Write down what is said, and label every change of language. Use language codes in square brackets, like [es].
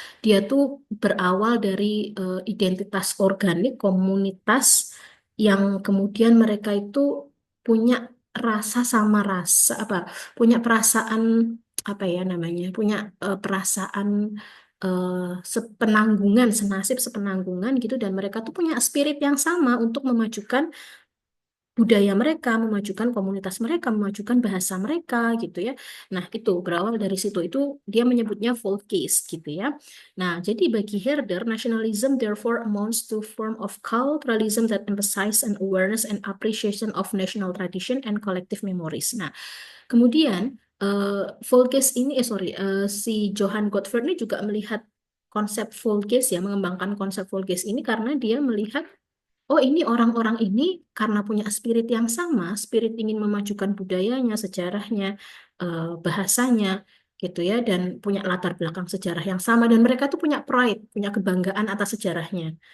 [id] Dia tuh berawal dari identitas organik, komunitas yang kemudian mereka itu punya rasa sama rasa apa, punya perasaan apa ya namanya, punya perasaan eh, sepenanggungan, senasib sepenanggungan gitu dan mereka tuh punya spirit yang sama untuk memajukan budaya mereka, memajukan komunitas mereka, memajukan bahasa mereka gitu ya. Nah, itu berawal dari situ itu dia menyebutnya Volkes gitu ya. Nah, jadi bagi Herder, [en] nationalism therefore amounts to form of culturalism that emphasize an awareness and appreciation of national tradition and collective memories. [id] Nah, kemudian Volkes ini, si Johann Gottfried ini juga melihat konsep Volkes ya, mengembangkan konsep Volkes ini karena dia melihat, oh ini orang-orang ini karena punya spirit yang sama, spirit ingin memajukan budayanya, sejarahnya, bahasanya, gitu ya, dan punya latar belakang sejarah yang sama, dan mereka tuh punya pride, punya kebanggaan atas sejarahnya.